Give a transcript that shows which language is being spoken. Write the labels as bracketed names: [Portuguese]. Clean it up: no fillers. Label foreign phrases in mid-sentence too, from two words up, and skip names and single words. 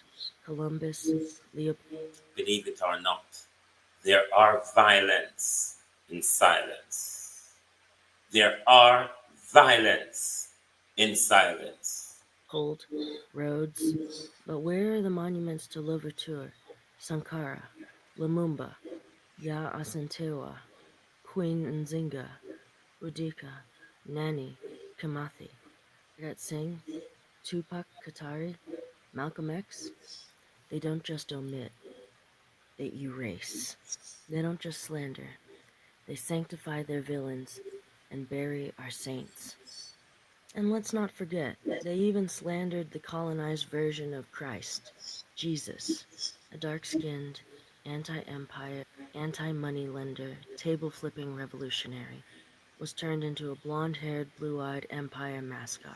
[English] Columbus, Leopold. Believe it or not, there are violence in silence. There are violence in silence. Rhodes. But where are the monuments to Louverture, Sankara, Lumumba, Ya Asantewa, Queen Nzinga, Boudica, Nani, Kimathi, Gat Singh, Tupac Katari, Malcolm X? They don't just omit, they erase. They don't just slander, they sanctify their villains and bury our saints. And let's not forget, they even slandered the colonized version of Christ, Jesus, a dark-skinned, anti-empire, anti-moneylender, table-flipping revolutionary, was turned into a blonde-haired, blue-eyed empire mascot.